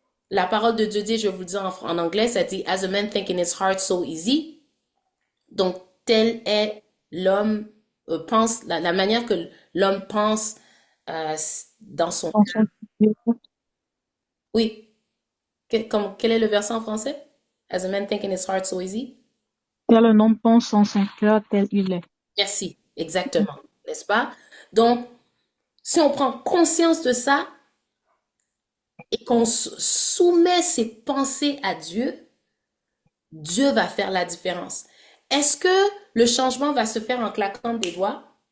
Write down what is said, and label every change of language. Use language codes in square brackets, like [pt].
[fr] la parole de Dieu dit, je vais vous le dire en anglais, ça dit, [en] As a man think in his heart, so easy. [fr] Donc, tel est l'homme, pense, la manière que l'homme pense dans son... François. Oui, quel est le verset en français? [en] As a man think in his heart, so easy. [fr] Tel un homme pense en son cœur, tel il est. Merci, exactement, n'est-ce pas? Donc, si on prend conscience de ça et qu'on soumet ses pensées à Dieu, Dieu va faire la différence. Est-ce que le changement va se faire en claquant des doigts?